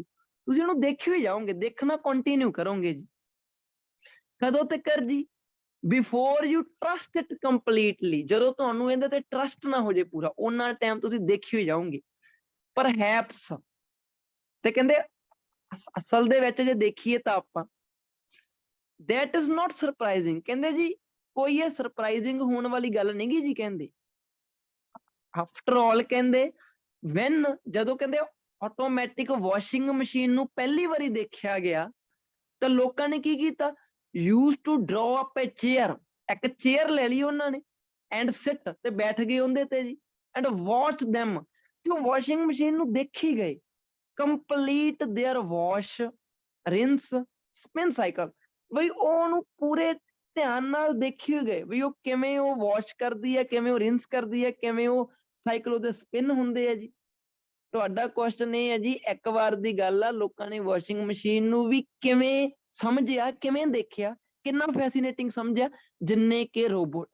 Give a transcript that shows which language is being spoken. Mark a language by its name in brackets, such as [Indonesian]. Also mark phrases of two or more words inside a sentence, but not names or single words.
[Punjabi] ਤੁਸੀਂ ਉਹਨੂੰ ਦੇਖੀ ਹੋਈ ਜਾਓਗੇ, ਦੇਖਣਾ ਕੰਟੀਨਿਊ ਕਰੋਗੇ ਜੀ। ਕਦੋਂ ਤੱਕ ਜੀ, [English] before you trust it completely, [Punjabi] ਜਦੋਂ ਤੁਹਾਨੂੰ ਇਹਦੇ ਤੇ ਟਰਸਟ ਨਾ ਹੋ ਜੇ ਪੂਰਾ, ਉਹਨਾਂ ਟਾਈਮ ਤੁਸੀਂ ਦੇਖੀ ਹੋ ਜਾਓਗੇ। ਪਰਹੈਪਸ, ਤੇ ਕਹਿੰਦੇ ਅਸਲ ਦੇ ਵਿੱਚ ਜੇ ਦੇਖੀਏ ਤਾਂ ਆਪਾਂ [English] that is not surprising, [Punjabi] ਕਹਿੰਦੇ ਜੀ ਕੋਈ ਇਹ ਸਰਪ੍ਰਾਈਜ਼ਿੰਗ ਹੋਣ ਵਾਲੀ ਗੱਲ ਨਹੀਂ ਗੀ ਜੀ। ਕਹਿੰਦੇ [English] after all [Punjabi] ਕਹਿੰਦੇ when, ਜਦੋਂ ਕਹਿੰਦੇ [English] automatic washing machine [Punjabi] ਨੂੰ ਪਹਿਲੀ ਵਾਰੀ ਦੇਖਿਆ ਗਿਆ ਤਾਂ ਲੋਕਾਂ ਨੇ ਕੀ ਕੀਤਾ, [English] used to draw up a chair, [Punjabi] ਇੱਕ ਚੇਅਰ ਲੈ ਲਈ ਉਹਨਾਂ ਨੇ [English] and sit, [Punjabi] ਤੇ ਬੈਠ ਗਏ ਉਹਦੇ ਤੇ ਜੀ [English] and watch them, [Punjabi] ਤੇ ਉਹ [English] washing machine [Punjabi] ਨੂੰ ਦੇਖੀ ਗਏ [English] complete their wash, rinse, spin cycle, [Punjabi] ਬਈ ਉਹਨੂੰ ਪੂਰੇ ਧਿਆਨ ਨਾਲ ਦੇਖੀ ਗਏ ਵੀ ਉਹ ਕਿਵੇਂ ਉਹ ਵਾਸ਼ ਕਰਦੀ ਹੈ, ਕਿਵੇਂ ਉਹ ਰਿੰਸ ਕਰਦੀ ਹੈ, ਕਿਵੇਂ ਉਹ ਸਾਈਕਲ ਉਹਦੇ ਸਪਿਨ ਹੁੰਦੇ ਆ ਜੀ। ਤੁਹਾਡਾ ਕੁਐਸਚਨ ਇਹ ਹੈ ਜੀ, ਇੱਕ ਵਾਰ ਦੀ ਗੱਲ ਆ, ਲੋਕਾਂ ਨੇ [English] washing machine [Punjabi] ਨੂੰ ਵੀ ਕਿਵੇਂ ਸਮਝਿਆ, ਕਿਵੇਂ ਦੇਖਿਆ, ਕਿੰਨਾ ਫੈਸੀਨੇਟਿੰਗ ਸਮਝਿਆ, ਜਿੰਨੇ ਕਿ ਰੋਬੋਟ।